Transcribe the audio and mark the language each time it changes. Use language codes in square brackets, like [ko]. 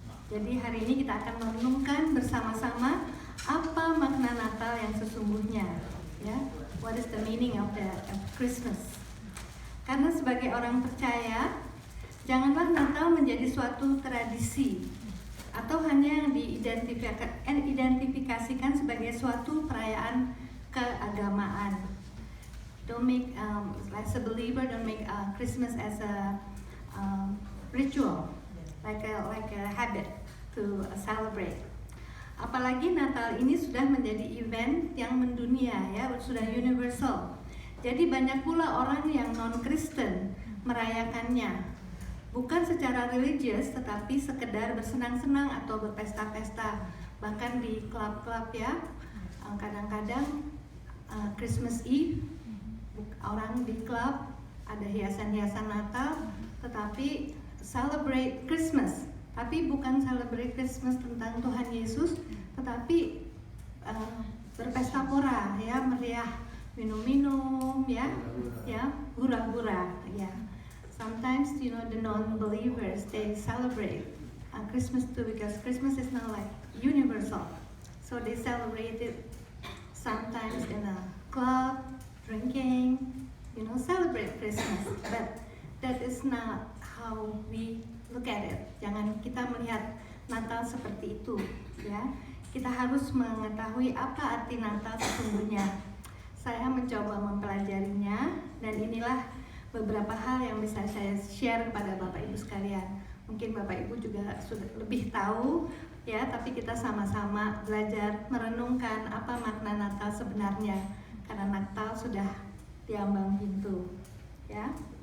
[id] Jadi hari ini kita akan merenungkan bersama-sama apa makna Natal yang sesungguhnya, ya. [en] What is the meaning of Christmas? [id] Karena sebagai orang percaya, janganlah Natal menjadi suatu tradisi atau hanya yang diidentifikasikan sebagai suatu perayaan keagamaan. [en] Don't make, as a believer, don't make Christmas as a ritual, like a habit to celebrate. [id] Apalagi Natal ini sudah menjadi event yang mendunia, ya, sudah universal. Jadi banyak pula orang yang non-Kristen merayakannya. Bukan secara religius, tetapi sekedar bersenang-senang atau berpesta-pesta. Bahkan di klub-klub ya, kadang-kadang Christmas Eve, orang di klub ada hiasan-hiasan Natal, tetapi [en] celebrate Christmas. [id] Tapi bukan [en] celebrate Christmas [id] tentang Tuhan Yesus, tetapi berpesta pora, ya, meriah, minum-minum, ya, hura-hura, ya. [en] Sometimes, the non-believers, they celebrate Christmas too, because Christmas is not like universal. So they celebrate it sometimes in a club, drinking, celebrate Christmas. But that is not how we look at it. [id] Jangan kita melihat Natal seperti itu, ya. Kita harus mengetahui apa arti Natal sesungguhnya. Saya mencoba mempelajarinya, dan inilah beberapa hal yang bisa saya share kepada Bapak Ibu sekalian. Mungkin Bapak Ibu juga sudah lebih tahu, ya, tapi kita sama-sama belajar merenungkan apa makna Natal sebenarnya, karena Natal sudah diambang pintu, ya.